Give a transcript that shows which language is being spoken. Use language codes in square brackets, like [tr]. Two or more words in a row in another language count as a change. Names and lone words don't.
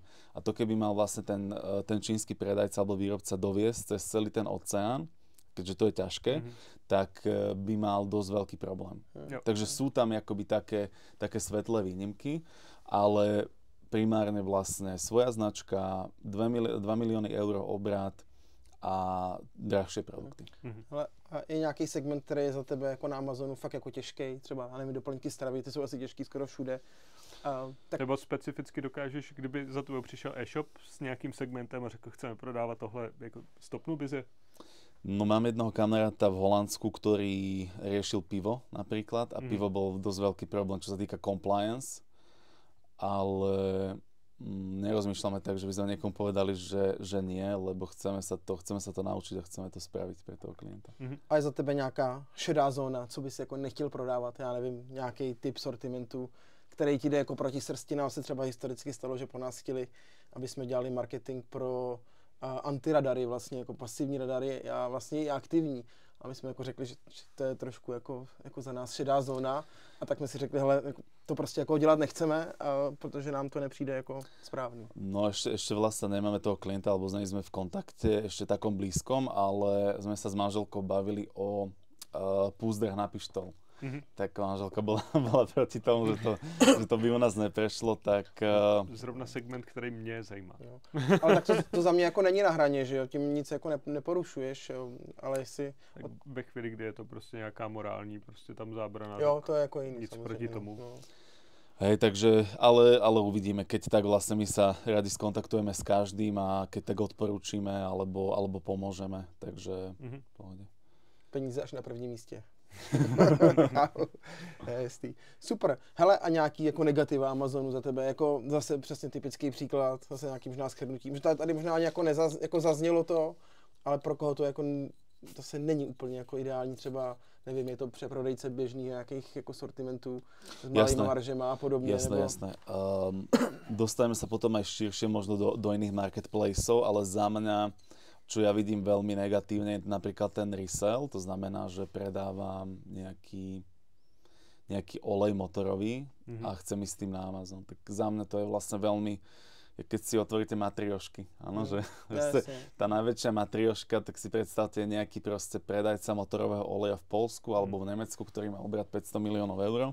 [sk] A to keby mal vlastne ten čínsky predajca alebo výrobca doviesť cez celý ten oceán, keďže to je ťažké, tak by mal dosť veľký problém. Takže sú tam akoby také svetlé výnimky, ale primárne vlastne svoja značka, 2 milióny eur obrat a drahšie produkty. [cs] Ale a je nějaký segment, který je za tebe jako na Amazonu fakt jako těžký, třeba, nevím, doplňky stravy, ty jsou asi těžký skoro všude. Tak... Nebo specificky dokážeš, kdyby za tebou přišel e-shop s nějakým segmentem a řekl, chceme prodávat tohle, jako stopnul bys je? [sk] No mám jednoho kamaráta v Holandsku, ktorý riešil pivo napríklad a pivo bol dosť veľký problém, čo sa týka compliance, ale nerozmýšľame tak, že by sme niekomu povedali, že nie, lebo chceme sa to naučiť a chceme to spraviť pre toho klienta. [cs] A je za tebe nějaká šedá zóna, co bys jako nechtěl prodávat, já nevím, nějaký typ sortimentu, který ti jde jako proti srsti. Nám se třeba historicky stalo, že po nás chtěli, aby jsme dělali marketing pro antiradary, vlastně jako pasivní radary a vlastně i aktivní. A my jsme jako řekli, že to je trošku jako za nás šedá zóna. A tak jsme si řekli, hele, to prostě jako dělat nechceme, protože nám to nepřijde jako správný. [sk] No ešte vlastne nemáme toho klienta, alebo s ním sme v kontakte ešte takom blízkom, ale sme sa s manželkou bavili o púzdrach na pištol. Tak manželka bola proti tomu, že to by u nás neprešlo, tak... [cs] Zrovna segment, který mě zajímá. Jo. Ale tak to za mě jako není na hraně, že jo, tím nic jako neporušuješ, jo, ale jestli... Tak ve chvíli, kdy je to prostě nějaká morální, prostě tam zábrana. Jo, to je jako jiný. Nic proti tomu. No. [sk] Hej, takže, ale uvidíme, keď tak vlastne my sa radi skontaktujeme s každým a keď tak odporúčime alebo pomôžeme, takže v pohode. [cs] Peníze až na prvním místě. Jestý. Super. Hele, a nějaký jako negativa Amazonu za tebe, jako zase přesně typický příklad, zase nějaký možná shrnutí. Tady možná ani jako zaznělo to, ale pro koho to jako to se není úplně jako ideální, třeba nevím, je to přeprodejce běžných nějakých jako sortimentů s malými maržema a podobně. Jasné. [sk] Dostaneme sa potom aj širšie možno do iných marketplaceov, ale za mňa, čo ja vidím veľmi negatívne, je napríklad ten resell, to znamená, že predávam nejaký olej motorový a chcem ísť s tým na Amazon. Tak za mňa to je vlastne veľmi, keď si otvoríte matriošky, áno, že tá najväčšia matrioška, tak si predstavte nejaký proste predajca motorového oleja v Poľsku alebo v Nemecku, ktorý má obrat 500 miliónov eur.